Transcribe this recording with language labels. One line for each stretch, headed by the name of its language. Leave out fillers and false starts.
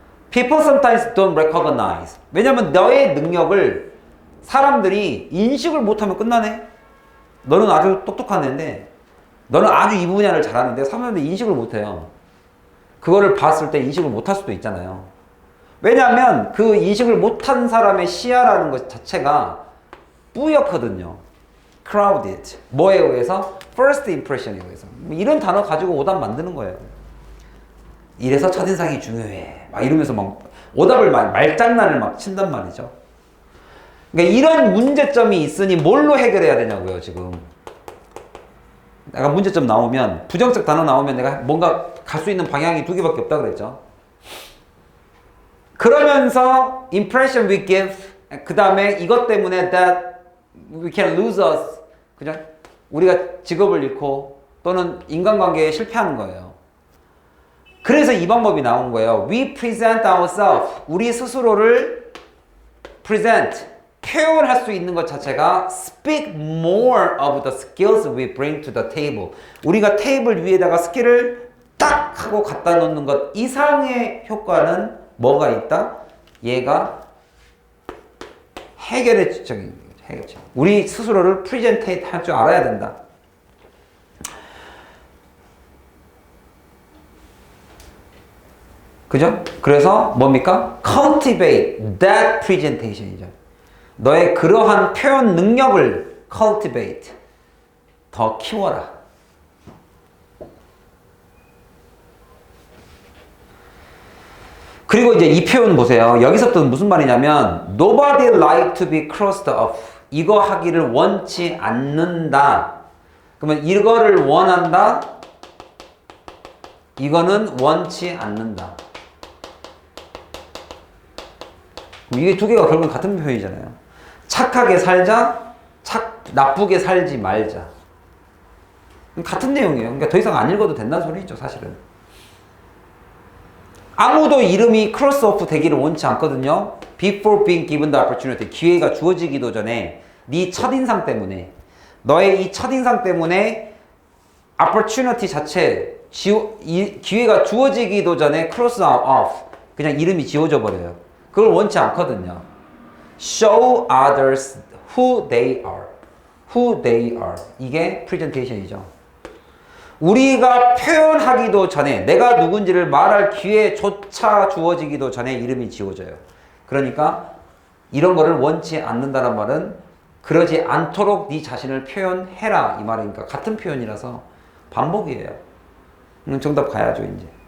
English: People sometimes don't recognize.
Korean: 왜냐면 너의 능력을 사람들이 인식을 못하면 끝나네. 너는 아주 똑똑한 애인데, 너는 아주 이 분야를 잘하는데 사람들이 인식을 못해요. 그거를 봤을 때 인식을 못할 수도 있잖아요. 왜냐하면 그 인식을 못한 사람의 시야라는 것 자체가 뿌옇거든요. crowded. 뭐에 의해서?
English: first impression
Korean: 에 의해서. 이런 단어 가지고 오답 만드는 거예요. 이래서 첫인상이 중요해. 막 이러면서 막 오답을 말장난을 막 친단 말이죠. 그러니까 이런 문제점이 있으니 뭘로 해결해야 되냐고요, 지금. 내가 문제점 나오면, 부정적 단어 나오면 내가 뭔가 갈 수 있는 방향이 두 개밖에 없다 그랬죠. 그러면서
English: impression we give,
Korean: 그 다음에 이것 때문에
English: that we can lose us,
Korean: 그죠? 우리가 직업을 잃고 또는 인간관계에 실패하는 거예요. 그래서 이 방법이 나온 거예요.
English: We present ourselves.
Korean: 우리 스스로를
English: present,
Korean: 표현할 수 있는 것 자체가
English: speak more of the skills we bring to the table.
Korean: 우리가 테이블 위에다가 스킬을 딱 하고 갖다 놓는 것 이상의 효과는 뭐가 있다? 얘가 해결책. 우리 스스로를 프리젠테이트 할 줄 알아야 된다. 그죠? 그래서 뭡니까?
English: cultivate that presentation
Korean: 이죠. 너의 그러한 표현 능력을 cultivate, 더 키워라. 그리고 이제 이 표현 보세요. 여기서부터 무슨 말이냐면
English: nobody like to be crossed off.
Korean: 이거 하기를 원치 않는다. 그러면 이거를 원한다. 이거는 원치 않는다. 이게 두 개가 결국은 같은 표현이잖아요. 착하게 살자, 나쁘게 살지 말자. 같은 내용이에요. 그러니까 더 이상 안 읽어도 된다는 소리죠, 사실은. 아무도 이름이 크로스오프 되기를 원치 않거든요.
English: Before being given the opportunity.
Korean: 기회가 주어지기도 전에 네 첫인상 때문에, 너의 이 첫인상 때문에 opportunity 자체, 기회가 주어지기도 전에 cross off. 그냥 이름이 지워져 버려요. 그걸 원치 않거든요.
English: Show others who they are. Who they are.
Korean: 이게 프레젠테이션이죠. 우리가 표현하기도 전에, 내가 누군지를 말할 기회조차 주어지기도 전에 이름이 지워져요. 그러니까 이런 거를 원치 않는다는 말은 그러지 않도록 네 자신을 표현해라 이 말이니까 같은 표현이라서 반복이에요. 정답 가야죠, 이제.